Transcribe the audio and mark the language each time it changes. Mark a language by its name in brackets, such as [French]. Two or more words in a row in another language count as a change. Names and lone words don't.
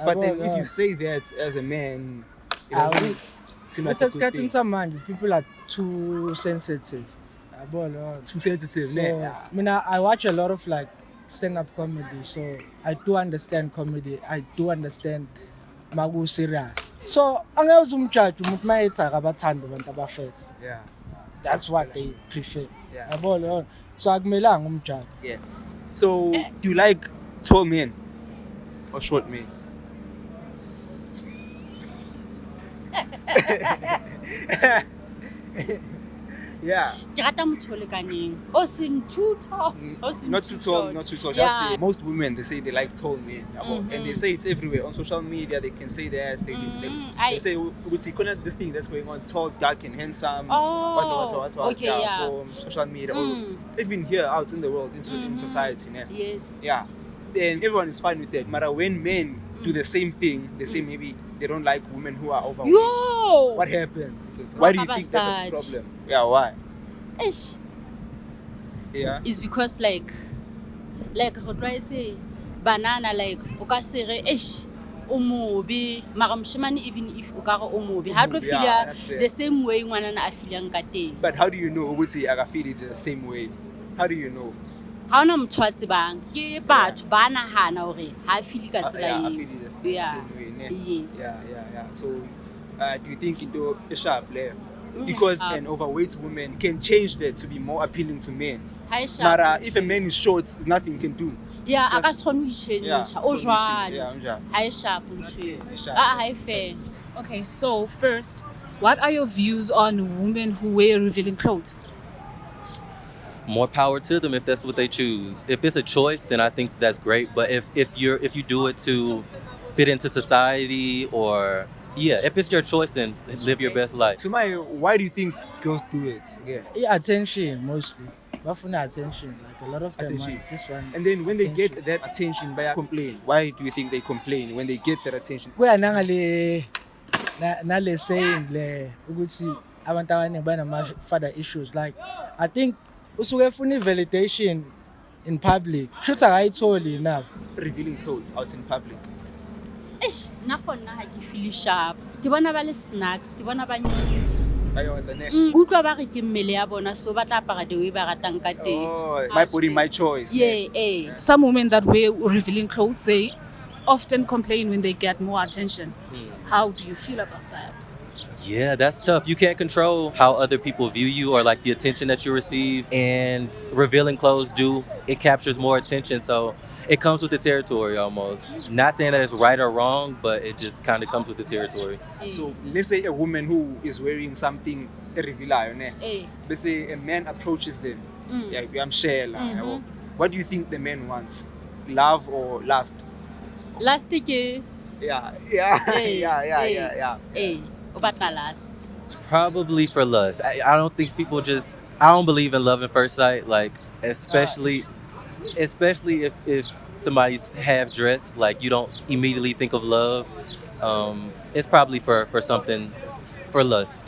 [English] But then if you say that as a man, it doesn't seem like a good [Zulu] Esikhathini [English] thing. samanje people are too sensitive. [Zulu] Yabo. [English] Too sensitive. So, Yeah. I mean, I watch a lot of like stand-up comedy, so I do understand comedy. I do understand maku serious. [Zulu] So angeke umjudge umuntu mayethi akabathanda abantu abafethu. [English] Yeah. That's what they prefer. Yeah. [Zulu] Yabo. So akumelanga umjudge. [English] Yeah. So do you like tall men or short men? Yeah. [Southern Sotho] Ke rata motho o lekaneng o seng [English] too tall [Southern Sotho] o seng [English] Not too tall, not too tall. Just Yeah. most women they say they like tall men, and they say it's everywhere on social media. They can say that they say we see this thing that's going on, tall, dark, and handsome. Oh, What okay, yeah. on social media, or even here out in the world, in society. Yes. Yeah, and everyone is fine with that. Matter when men do the same thing, they say maybe they don't like women who are overweight. Yo. What happens? Why do you think that's a problem? Yeah, why? Eish. Yeah. It's because like [Southern Sotho] go [English] try to [Southern Sotho] banana like o ka se re eish o mobe mara moshemane [English] even if [Southern Sotho] o ka re o mobe ha tlo [English] Yeah, feel that's fair. the same way [Southern Sotho] ngwanana a feeling ka teng. [English] But how do you know [Zulu] ukuthi akafeel [English] the same way? How do you know? [Southern Sotho] Ha ona motho a tsebang ke batho ba nahana hore ha feel ka tsela [English] Yeah, I [Southern Sotho] eo. [English] feel the Yeah. same way. Ne? Yes. Yeah. So, do you think into a sharp there? Because Sharp. an overweight woman can change that to be more appealing to men. [Southern Sotho] Ha e sharp. [English] But if a man is short, there's nothing you can do. Yeah, It's [Southern Sotho] a ka [English] just- [Southern Sotho] se kgone ho [English] Yeah, [Southern Sotho] itjhentjha. O [English] it's only change. [Southern Sotho] jwalo. [Zulu] Yeah, unjalo. [Southern Sotho] Ha e sharp ntho eo. E sharp. Ha e fair. [English] Okay, so first, what are your views on women who wear revealing clothes? More power to them if that's what they choose. If it's a choice, then I think that's great. But if you do it to fit into society or if it's your choice, then live your best life. So, why do you think girls do it? Yeah. Attention mostly. Bafuna attention. Like a lot of them. Attention. Man, this one. And then when they attention. get that attention, they complain. Why do you think they complain when they get that attention? [Zulu] Kuya nangale nale saying le ukuthi abantu abaningi banama [English] father issues. Like I think [Zulu] usuke ufuna [English] validation in public. [Zulu] Should akayitholi enough. [English] Revealing clothes out in public. [Southern Sotho] Eish, nna for nna ha ke feel sharp. Ke bona ba le snacks, ke bona ba nyintsi. Ke utlwa ba re ke mmele ya bona so ba tla apara [English] the way [Southern Sotho] ba ratang ka teng. [English] Oh, my body, my choice. Yeah. Some women that wear revealing clothes, they often complain when they get more attention. How do you feel about that? Yeah, that's tough. You can't control how other people view you or like the attention that you receive. And revealing clothes it captures more attention. So it comes with the territory almost. Not saying that it's right or wrong, but it just kind of comes with the territory. So let's say a woman who is wearing something revealing, Eh. let's say a man approaches them. Yeah, I'm sure. What do you think the man wants? Love or lust? [Southern Sotho] Last ke [English] Yeah. [Southern Sotho] Eh, o batla last. [English] Probably for lust. I don't think I don't believe in love at first sight. Like, especially if somebody's half dressed, like you don't immediately think of love. It's probably for something, for lust.